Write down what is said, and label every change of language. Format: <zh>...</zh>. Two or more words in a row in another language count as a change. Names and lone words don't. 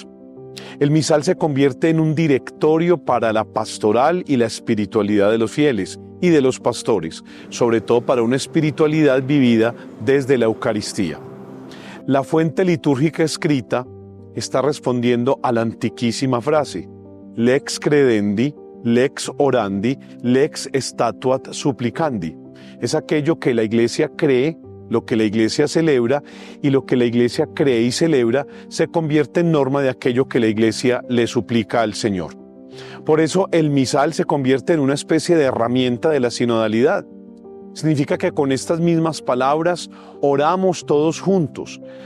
<es>El misal se convierte en un directorio para la pastoral y la espiritualidad de los fieles y de los pastores, sobre todo para una espiritualidad vivida desde la Eucaristía. La fuente litúrgica escrita está respondiendo a la antiquísima frase:</es> <la>lex credendi, lex orandi, lex statuat supplicandi.</la> <es>Es aquello que la Iglesia cree, lo que la Iglesia celebra, y lo que la Iglesia cree y celebra se convierte en norma de aquello que la Iglesia le suplica al Señor. Por eso el misal se convierte en una especie de herramienta de la sinodalidad. Significa que con estas mismas palabras oramos todos juntos.</es>